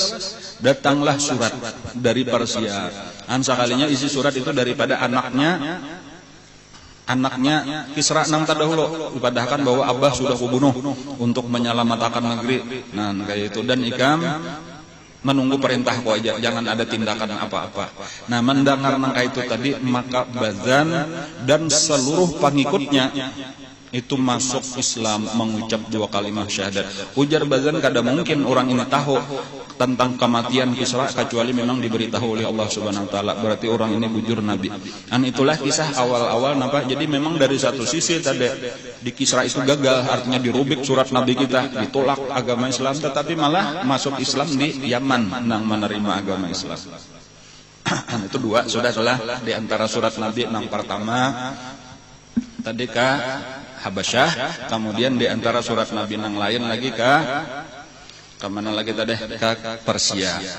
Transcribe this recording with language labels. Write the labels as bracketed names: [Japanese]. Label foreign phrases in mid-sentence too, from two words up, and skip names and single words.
[Indonesian] Datanglah surat dari Persia. Sekalinya isi surat itu daripada anaknya Kisra nang terdahulu, dipadahkan bahwa Abah sudah kubunuh untuk menyelamatkan negeri. Nah, kayak itu. Dan Ikam menunggu perintah kau aja, jangan ada tindakan apa-apa. Nah, mendengar nangka itu tadi, maka Bazan dan seluruh pengikutnya itu masuk Islam, mengucap 2 kalimat syahadat. Ujar Bazan, kada mungkin orang ini tahu tentang kematian Kisra kecuali memang diberitahu oleh Allah [Arabic] Subhanahu wa taala. [Indonesian] Berarti orang ini bujur nabi. Itulah kisah awal-awal nampak. Jadi memang dari satu sisi tadi di Kisra itu gagal, artinya dirubik surat nabi kita, ditolak agama Islam, tetapi malah masuk Islam di Yaman nang menerima agama Islam. Itu 2 sudah di antara surat nabi nang pertama tadi ka Habasyah, kemudian di antara surat nabi nang lain lagi ke mana lagi tadi? Ke Persia.